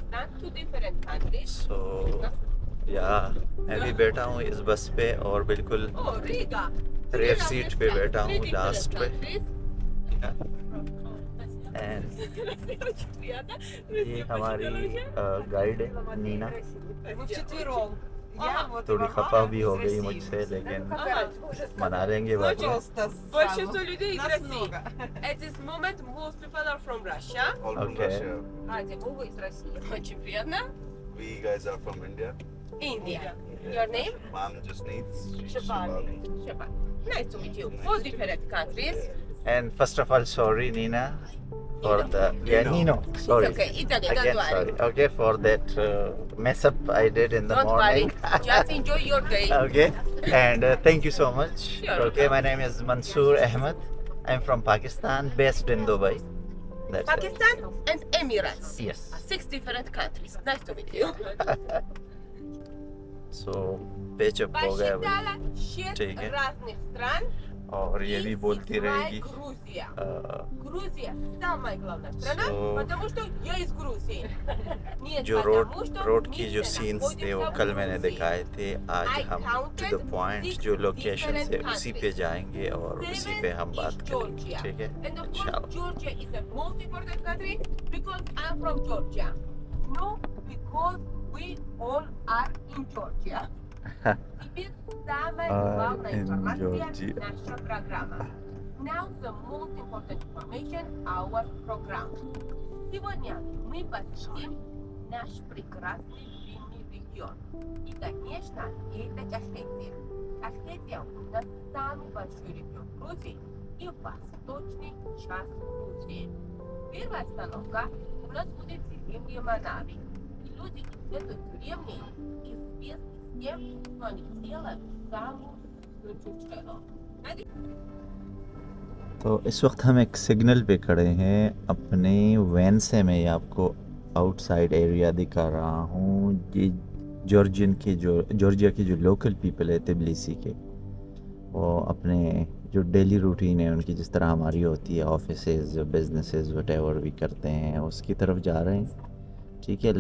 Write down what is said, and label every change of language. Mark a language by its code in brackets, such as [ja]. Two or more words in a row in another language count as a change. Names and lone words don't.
[hi] सो या मैं भी बैठा हूँ इस बस पे और बिल्कुल [en] rear seat [hi] पे बैठा हूँ, लास्ट पे। एंड ये हमारी गाइड है नीना। थोड़ी खफा भी हो गई मुझसे, लेकिन मना लेंगे बाद में। [ru] Большинство людей из России. [en] At this moment, most people are from Russia. All from Okay. Russia. [ru] Вы из России. Очень приятно. [en] We guys are from India. India. Your name? Mom just needs Shivani. Nice to meet you. 4 different countries. And first of all, sorry Nina for the Nino. Sorry. It's okay. Italy, don't Again, worry. sorry. Okay, for that mess up I did in the Don't morning. worry. Just enjoy your day. Okay, and thank you so much. Sure. Okay, my name is Mansoor Ahmed. I'm from Pakistan, based in Dubai. That's it. Pakistan and Emirates. Yes. 6 different countries. Nice to meet you. [hi] So, [en] patch up [hi] हो गया भाई। [ru] Посчитала 6 [hi] ठीक है। [ru] разных стран. [hi] और ये भी [ru] и [hi] बोलती [ru] 7 [hi] रहेगी। [ru] Грузия. अ, Грузия самая главная страна, [en] So- [ru] потому что я из Грузии. Не [hi] जो [ru] потому, что [hi] रोड [ru] мы [hi] की जो [ru] все [hi] सीन्स थे वो [ru] находимся в [hi] कल मैंने [ru] Грузии. [hi] दिखाए थे। आज [en] I हम to the counted [hi] पॉइंट [en] 6 [hi] जो लोकेशन है [en] different [hi] उसी पे [en] countries. [hi] जाएंगे और उसी [en] 7 [hi] पे हम [en] is [hi] बात करेंगे, [en] Georgia. [hi] ठीक है [en] And of course, [hi] इंशाल्लाह। [en] Georgia is the most important country because I'm from Georgia. No, because we all are in Georgia. [ru] Теперь самая [en] Are [ru] главная [en] in [ru] информация [en] Georgia. [ru] наша программа. [en] Now the most important information our program. [ru] Сегодня мы посетим наш прекрасный длинный регион. И, конечно, это Кашетия. Кашетия у нас самый большой регион Грузии и восточный часть Грузии. Первая остановка у нас будет деревня Манави. И люди из этой деревни известны тем, что они делают самую чучело. [hi] तो इस वक्त हम एक सिग्नल पे खड़े हैं अपने वैन से। मैं ये आपको [en] outside area [hi] दिखा रहा हूँ। ये जॉर्जिया के जो [en] local people [hi] है तिबलिसी के, वो अपने जो [en] daily routine [hi] है उनकी जिस तरह हमारी होती है, [en] offices businesses whatever [hi] भी करते हैं, उसकी तरफ जा रहे हैं, ठीक है।